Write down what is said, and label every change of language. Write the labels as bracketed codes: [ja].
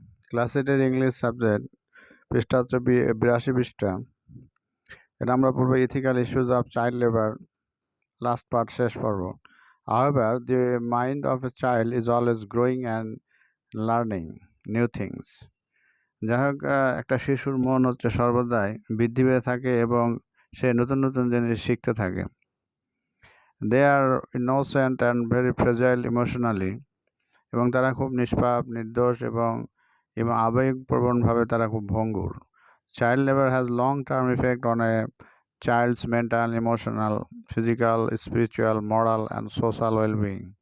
[bn] ক্লাসেটের English subject পৃষ্ঠা হচ্ছে ৮২ পৃষ্ঠা। এটা আমরা পড়বো [en] ethical issues of child labour, last part, [bn] শেষ পর্ব। [en] However, the mind of a child is always growing and learning new things. [bn] যাই হোক, একটা শিশুর মন হচ্ছে সর্বদাই বৃদ্ধি পেয়ে থাকে এবং সে নতুন নতুন জিনিস শিখতে থাকে। [en] They are innocent and very fragile emotionally. [bn] এবং তারা খুব নিষ্পাপ, নির্দোষ এবং আবেগপ্রবণভাবে তারা খুব ভঙ্গুর। [en] Child labour has long term effect on a child's mental, emotional, physical, spiritual, moral and social wellbeing.